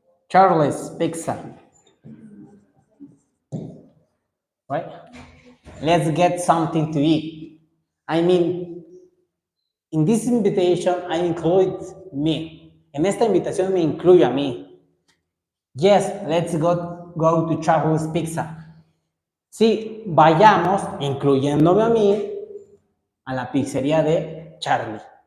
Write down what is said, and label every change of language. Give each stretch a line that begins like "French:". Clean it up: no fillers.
English: Charlie's Pizza. Right? Let's get something to eat. I mean, in this invitation, I include me.
Spanish: En esta invitación me incluyo a mí.
English: Yes, let's go to Charlie's Pizza.
Spanish: Sí, vayamos, incluyéndome a mí, a la pizzería de Charlie.